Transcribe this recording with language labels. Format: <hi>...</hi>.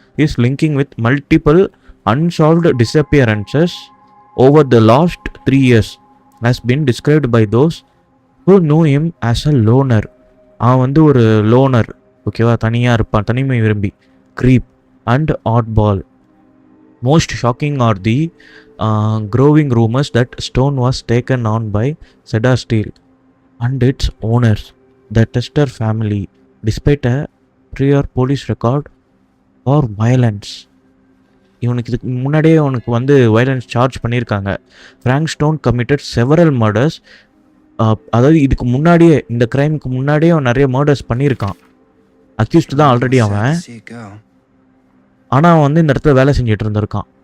<en>Is linking with multiple unsolved disappearances over the last 3 years has been described by those who know him as a loner.</en> <ta>அவன் வந்து ஒரு loner, ஓகேவா, தனியாக இருப்பான், தனிமை விரும்பி,</ta> <en>creep and oddball. Most shocking are the growing rumors that Stone was taken on by Cedar Steel and its owners, the Tester family, despite a prior police record for violence.</en> <ta>இவனுக்கு இதுக்கு முன்னாடியே அவனுக்கு வந்து வயலன்ஸ் சார்ஜ் பண்ணியிருக்காங்க.</ta> <en>Frank Stone committed several murders.</en> <ta>அதாவது இதுக்கு முன்னாடியே, இந்த கிரைமுக்கு முன்னாடியே அவன் நிறைய மர்டர்ஸ் பண்ணியிருக்கான். அக்யூஸ்ட் தான் ஆல்ரெடி அவன், ஆனால் அவன் வந்து இந்த இடத்துல வேலை செஞ்சுட்டு இருந்திருக்கான்.</ta>